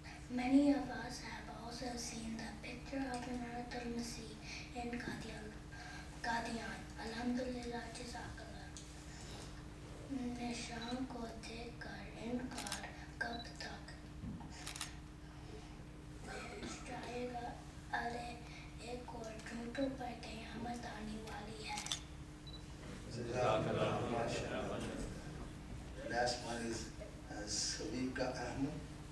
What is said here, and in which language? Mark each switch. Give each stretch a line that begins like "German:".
English: Many of us have also seen the picture of Minarat al-Masih in Qadian.
Arabic: Alhamdulillah, Jazakallah.
Hindi: निशान को देखकर इनकार कब तक जाएगा? अरे एक और झूठों पर क़यामत आने वाली है.
English: The last one is Sabika Ahmed.